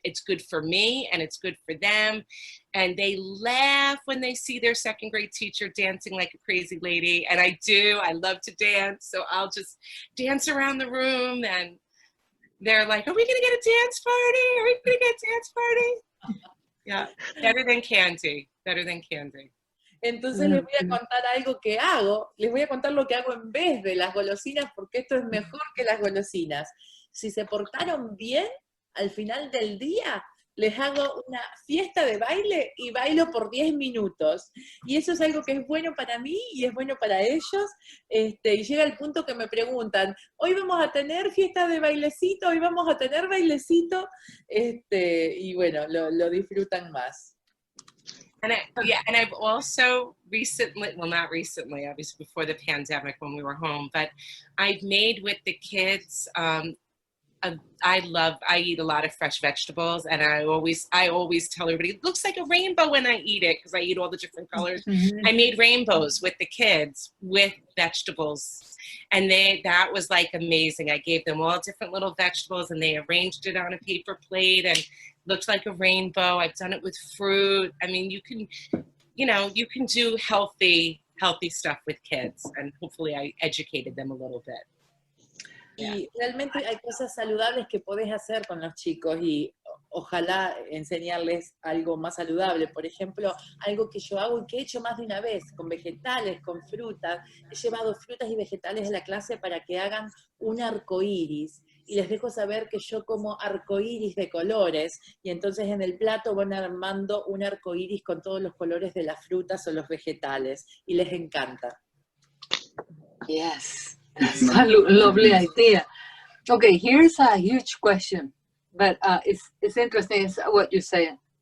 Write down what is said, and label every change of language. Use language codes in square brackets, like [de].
[en] It's good for me, and it's good for them. And they laugh when they see their second grade teacher dancing like a crazy lady. And I love to dance, so I'll just dance around the room, and they're like, are we gonna get a dance party? Are we gonna get a dance party? Yeah, better than candy, better than candy. [es] Entonces les voy a contar algo que hago, les voy a contar lo que hago en vez de las golosinas, porque esto es mejor que las golosinas. Si se portaron bien, al final del día, les hago una fiesta de baile y bailo por 10 minutos. Y eso es algo que es bueno para mí y es bueno para ellos. Y llega el punto que me preguntan, hoy vamos a tener fiesta de bailecito, hoy vamos a tener bailecito, y bueno, lo disfrutan más. [en] And I've also recently, well, not recently, obviously before the pandemic when we were home, but I've made with the kids, I eat a lot of fresh vegetables, and I always tell everybody, it looks like a rainbow when I eat it, because I eat all the different colors. I made rainbows with the kids with vegetables, and that was like amazing. I gave them all different little vegetables, and they arranged it on a paper plate, and looked like a rainbow. I've done it with fruit. I mean, you can do healthy stuff with kids, and hopefully I educated them a little bit. [es] Y realmente hay cosas saludables que podés hacer con los chicos y ojalá enseñarles algo más saludable. Por ejemplo, algo que yo hago y que he hecho más de una vez, con vegetales, con frutas. He llevado frutas y vegetales a la clase para que hagan un arcoíris. Y les dejo saber que yo como arcoíris de colores, y entonces en el plato van armando un arcoíris con todos los colores de las frutas o los vegetales, y les encanta. [en] Yes, that's a lovely idea. Okay, here's a huge question, but it's interesting it's what you're saying.